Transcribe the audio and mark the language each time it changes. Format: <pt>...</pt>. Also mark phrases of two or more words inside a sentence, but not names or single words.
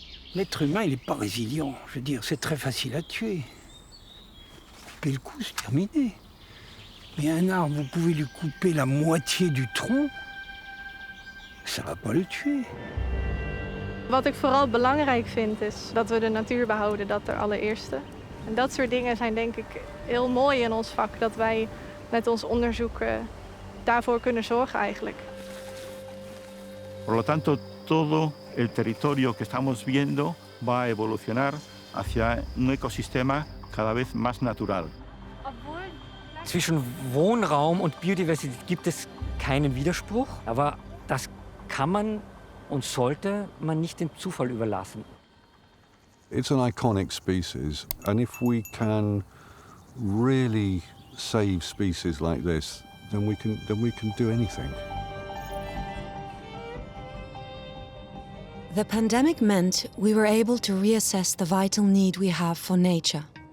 <fr>L'être humain, il n'est pas résilient. Je veux dire, c'est très facile à tuer. Couper le cou, c'est terminé. Mais un arbre, vous pouvez lui couper la moitié du tronc, ça va pas le tuer.</fr> <nl>Wat ik vooral belangrijk vind is dat we de natuur behouden, dat ter allereerste. En dat soort dingen zijn denk ik heel mooi in ons vak, dat wij met ons onderzoek daarvoor kunnen zorgen eigenlijk.</nl> <es>Por lo tanto, todo el territorio que estamos viendo va a evolucionar hacia un ecosistema cada vez más natural.</es> <de>Zwischen Wohnraum und Biodiversität gibt es keinen Widerspruch, aber das kann man und sollte man nicht dem Zufall überlassen.</de> <en>It's an iconic species, and if we can really save species like this, then we can do anything. The pandemic meant we were able to reassess the vital need we have for nature.</en>